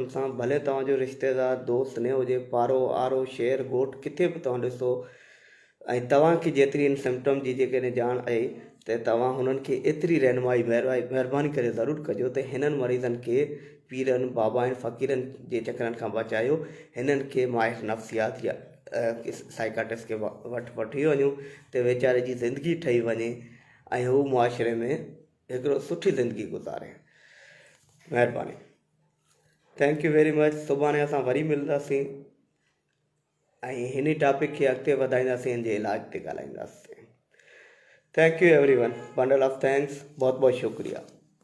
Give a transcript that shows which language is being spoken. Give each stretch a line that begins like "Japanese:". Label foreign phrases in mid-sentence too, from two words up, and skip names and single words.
Sindhi: सां, भले तव्हांजो रिश्तेदार दोस्त न हुजे, पारो आरो शहर ॻोठ किथे बि तव्हां ॾिसो ऐं तव्हांखे जेतिरी इन सिम्पटम जी जेकॾहिं ॼाण आहे त तव्हां हुननि खे एतिरी रहनुमाई महिरबानी करे ज़रूरु कजो त हिननि मरीज़नि खे पीरनि बाबाइन फ़कीरनि जे चकरनि खां बचायो, हिननि खे माहिर नफ्सियात या साइकाट्रिस्ट के वटि वठी वञूं त वीचारे जी ज़िंदगी ठही वञे ऐं हू मुआशरे में हिकिड़ो सुठी ज़िंदगी गुज़ारे।
English: महिरबानी। thank you very much.
Sindhi: सुभाणे असां वरी मिलंदासीं ऐं हिन टॉपिक खे अॻिते वधाईंदासीं, हिन जे इलाज ते ॻाल्हाईंदासीं।
English: thank you everyone. bundle of thanks.
Hindi: बहुत बहुत शुक्रिया।